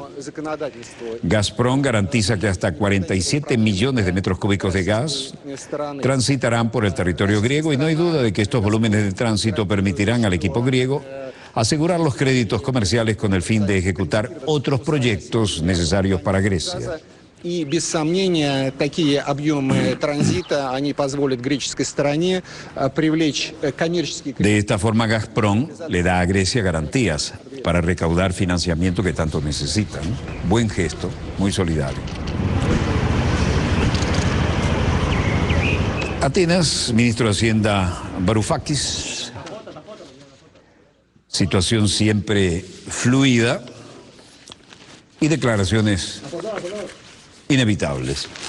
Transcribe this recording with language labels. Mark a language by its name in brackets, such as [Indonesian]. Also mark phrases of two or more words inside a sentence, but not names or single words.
[Spanish] Gazprom garantiza que hasta 47 millones de metros cúbicos de gas transitarán por el territorio griego y no hay duda de que estos volúmenes de tránsito permitirán al equipo griego asegurar los créditos comerciales con el fin de ejecutar otros proyectos necesarios para Grecia. [Russian] И без сомнения такие объемы транзита, они позволят греческой стороне привлечь коммерческий кредит. [Spanish] De esta forma Gazprom le da a Grecia garantías para recaudar financiamiento que tanto necesitan. Buen gesto, muy solidario. Atenas, ministro de Hacienda Varoufakis, situación siempre fluida y declaraciones inevitables.